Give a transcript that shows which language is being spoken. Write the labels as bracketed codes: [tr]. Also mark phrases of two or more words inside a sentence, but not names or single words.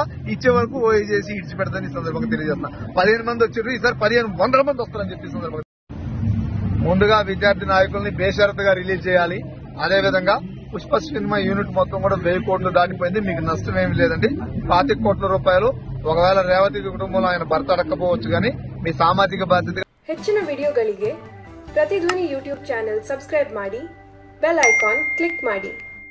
[te] ఇచ్చే వరకు ఓయూ చేసి ఇడిచిపెడతారని ఈ సందర్భంగా తెలియజేస్తున్నా. 15 మంది వచ్చారు, ఈసారి 1500 మంది వస్తారని చెప్పి సందర్భంగా. ముందుగా విద్యార్థి నాయకుల్ని బేషరతుగా రిలీజ్ చేయాలి. అదేవిధంగా పుష్ప సినిమా యూనిట్ మొత్తం కూడా 1000 కోట్లు దాటిపోయింది. మీకు నష్టం ఏమి లేదండి. 25 కోట్ల రూపాయలు ఒకవేళ రేవతి కుటుంబంలో ఆయన భర్త అడక్కపోవచ్చు కానీ మీ సామాజిక బాధ్యత. [kn] ಹೆಚ್ಚಿನ ವಿಡಿಯೋಗಳಿಗೆ ಪ್ರತಿಧ್ವನಿ ಯೂಟ್ಯೂಬ್ ಚಾನೆಲ್ ಸಬ್ಸ್ಕ್ರೈಬ್ ಮಾಡಿ, ಬೆಲ್ ಐಕಾನ್ ಕ್ಲಿಕ್ ಮಾಡಿ.